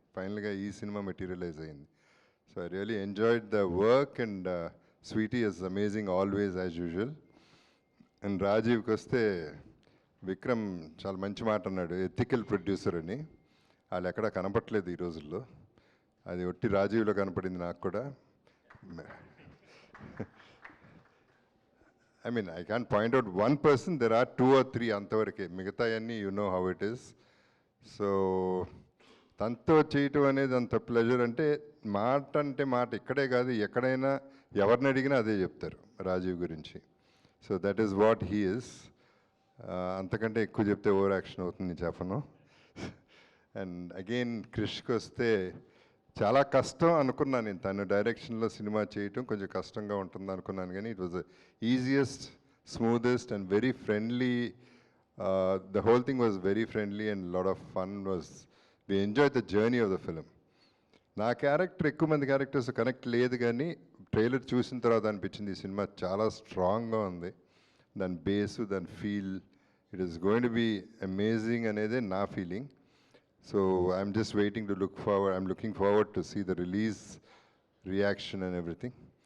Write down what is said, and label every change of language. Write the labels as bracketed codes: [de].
[te] ఫైనల్గా ఈ cinema materialise అయింది. [en] So I really enjoyed the work, and Sweety is amazing always as usual. [te] And రాజీవ్కి వస్తే, విక్రమ్ చాలా మంచి మాట అన్నాడు, ఎథికల్ ప్రొడ్యూసర్ అని. వాళ్ళు ఎక్కడా కనపట్లేదు ఈ రోజుల్లో, అది ఒట్టి రాజీవ్లో కనపడింది నాకు కూడా. [en] I mean, I can't point out one person, there are 2 or 3 [te] అంతవరకే, మిగతా అన్నీ [en] you know how it is. [te] So తనతో చేయటం అనేది అంత ప్లెజర్. అంటే మాట ఇక్కడే కాదు, ఎక్కడైనా ఎవరిని అడిగినా అదే చెప్తారు రాజీవ్ గురించి. [en] So that is what he is. [te] అంతకంటే ఎక్కువ చెప్తే ఓవర్ యాక్షన్ అవుతుంది, నేను చెప్పను. అండ్ అగైన్ క్రిష్కి వస్తే చాలా కష్టం అనుకున్నాను నేను. తను డైరెక్షన్లో సినిమా చేయటం కొంచెం కష్టంగా ఉంటుంది అనుకున్నాను, కానీ [en] It was easiest, smoothest and very friendly. The whole thing was very friendly and a lot of fun. We enjoyed the journey of the film. [te] నా క్యారెక్టర్ ఎక్కువ మంది క్యారెక్టర్స్ కనెక్ట్ లేదు, కానీ ట్రైలర్ చూసిన తర్వాత అనిపించింది ఈ సినిమా చాలా స్ట్రాంగ్గా ఉంది. దాని బేసు, దాని feel, [en] it is going to be amazing [te] అనేదే నా feeling. [en] So I'm just waiting to I'm looking forward to see the release reaction and everything.